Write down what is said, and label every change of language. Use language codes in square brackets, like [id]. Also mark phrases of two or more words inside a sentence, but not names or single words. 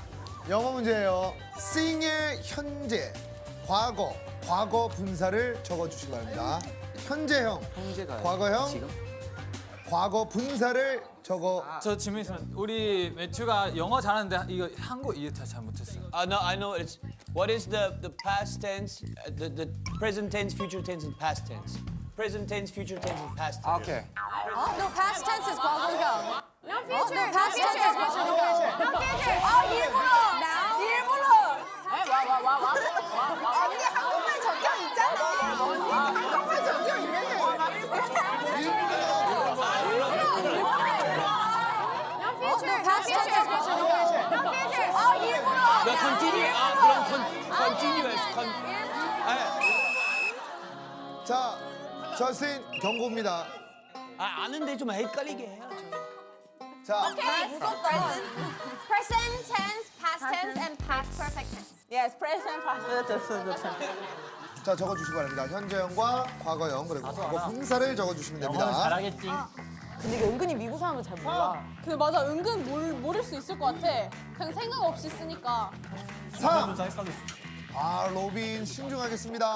[ko] 영어 문제예요. sing의 현재, 과거, 과거 분사를 적어주시기 바랍니다. 현재형, 과거형, 과거 분사를 적어. 저 질문 있으면 우리 매튜가 영어 잘하는데 이거 한국 이해 잘 못했어요. [en] No, I know it's what is the past tense, the present tense, future tense, and past tense. Present tense, future tense, and past tense. 오케이. No, past tense is 과거형. No future. No, past tense is 과거형. No future. [ko] 일부러. 와. 언니 한국말 적용 있잖아. 언니 한국말 적용 있는데. [en] No future. past tense is 과거형. No future. [ko] 일부러. [en] Continue. 그럼 continuous. [ko] 자, 저스틴 경고입니다. 아는데 좀 헷갈리게 해요. 자, [en] Present tense, past tense, and past perfect tense. Yes, present, past. [ko] 자, 적어주시기 바랍니다. 현재형과 과거형 그리고 과거 분사를 적어주시면 됩니다. 잘하겠지. 근데 이게 은근히 미국 사람은 잘 몰라. 근데 맞아, 은근 모를 수 있을 것 같아. 그냥 생각 없이 쓰니까. 3. 로빈 신중하겠습니다.